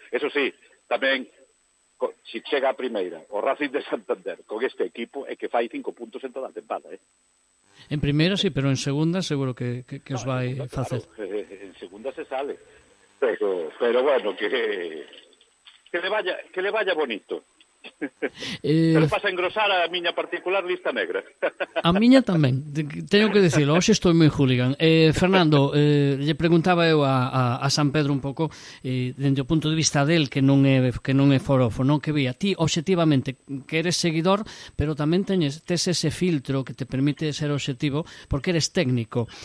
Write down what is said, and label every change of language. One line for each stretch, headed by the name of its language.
Galician: Eso sí, tamén, si chega a primeira o Racing de Santander con este equipo, é que fai 5 puntos en toda a tempada, En primeira sí, pero en segunda seguro que os vai facer.
Spanish: Claro, en segunda se sale. Pero bueno, que le vaya bonito.
Galician: Pero pasa a engrosar a miña particular lista negra. A miña tamén, teño que dicilo, hoxe estou moi hooligan. Fernando, lle preguntaba eu a San Pedro un pouco, dende o punto de vista del, que non é forofo, non que vía. Ti, obxectivamente, que eres seguidor, pero tamén tes ese filtro que te permite ser obxectivo, porque eres técnico.